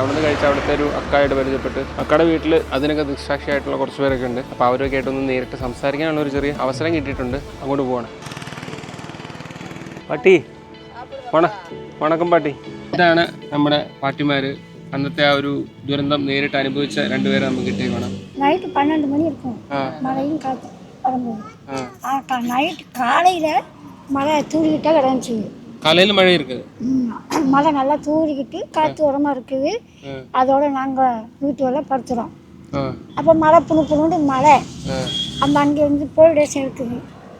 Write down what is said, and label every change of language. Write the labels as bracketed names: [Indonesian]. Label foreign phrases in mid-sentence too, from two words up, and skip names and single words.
[Malayalam] അവിടെ നിന്ന് കഴിച്ച് അവിടുത്തെ ഒരു അക്കായിട്ട് പരിചയപ്പെട്ട് അക്കയുടെ വീട്ടിൽ അതിനൊക്കെ ദൃക്സാക്ഷിയായിട്ടുള്ള കുറച്ച് പേരൊക്കെ ഉണ്ട്. അപ്പോൾ അവരൊക്കെ ആയിട്ടൊന്ന് നേരിട്ട് സംസാരിക്കാനുള്ള ഒരു ചെറിയ അവസരം കിട്ടിയിട്ടുണ്ട്. അങ്ങോട്ട് പോകണം. [Tamil] பாட்டி வணக்கம் பாட்டி. [Malayalam] ഇതാണ് നമ്മുടെ പാട്ടിമാർ. അന്നത്തെ ആ ഒരു ദുരന്തം നേരിട്ട് അനുഭവിച്ച രണ്ടുപേരെ നമുക്ക് കിട്ടിയേക്കണം. [Tamil] நைட்டு 12 மணி இருக்கும், மழையும் காற்று வரும்போது. நைட்டு காலையில் மழை தூரிக்கிட்டே கிடந்துச்சு. காலையில் மழை இருக்குது, மழை நல்லா தூரிக்கிட்டு காற்று உரமாக இருக்குது. அதோட நாங்கள் வீட்டுவெல்லாம் படுத்துகிறோம். அப்போ மழை புண்ணு மழை அந்த அங்கேருந்து போலீஸ் இருக்குது.